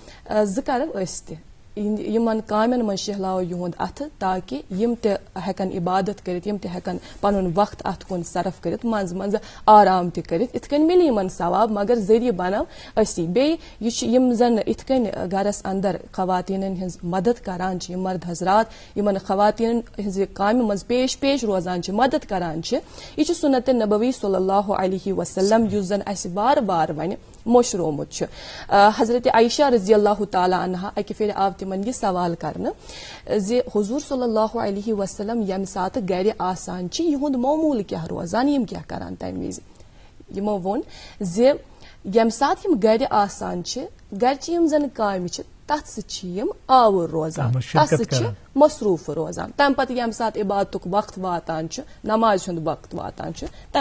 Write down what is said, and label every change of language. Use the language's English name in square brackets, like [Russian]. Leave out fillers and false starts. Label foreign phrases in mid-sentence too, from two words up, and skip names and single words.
[Kashmiri] 2 کرو أسۍ تہِ یِمن کامٮ۪ن منٛز شہلاو یِہُنٛد اَتھٕ تاکہِ یِم تہِ ہٮ۪کن عبادت کٔرِتھ یِم تہِ ہٮ۪کن پنُن وقت اتھ کُن صرف کٔرِتھ منٛزٕ منٛزٕ آرام تہِ کٔرِتھ یِتھ کٔنۍ مِلہِ یِمن ثواب مگر ذٔریعہٕ بنو أسی بیٚیہِ یہِ چھُ یِم زن یِتھ کٔنۍ گرس اندر خواتیٖنن ہٕنٛز مدد کران چھِ یِم مرد حضرات یِمن خواتیٖنن ہٕنٛزِ کامہِ منٛز پیش روزان چھِ مدد کران چھِ یہِ چھُ سُنت نبوی [Arabic] صلی اللہ علیہ وسلم [Kashmiri] یُس زن اسہِ بار بار وۄنۍ مشرومُت چھُ حضرت عائشہ [Arabic] رضی اللہ تعالیٰ عنہا [Kashmiri] اکہِ پھِرِ آو تِمن یہِ سوال کرنہٕ زِ حضوٗر [Arabic] صلی اللہ علیہ وسلم [Kashmiri] ییٚمہِ ساتہٕ گرِ آسان چھِ یِہُنٛد معموٗل کیاہ روزان یِم کیاہ کران تمہِ وِزِ یِمو ووٚن زِ ییٚمہِ ساتہٕ یِم گرِ آسان چھِ گرچہِ یِم زن کامہِ چھِ تتھ سۭتۍ چھِ یِم آوُر روزان تتھ سۭتۍ چھِ مصروٗف روزان تمہِ پتہٕ ییٚمہِ ساتہٕ عبادتُک وقت واتان چھُ نمازِ ہُنٛد وقت واتان چھُ تمہِ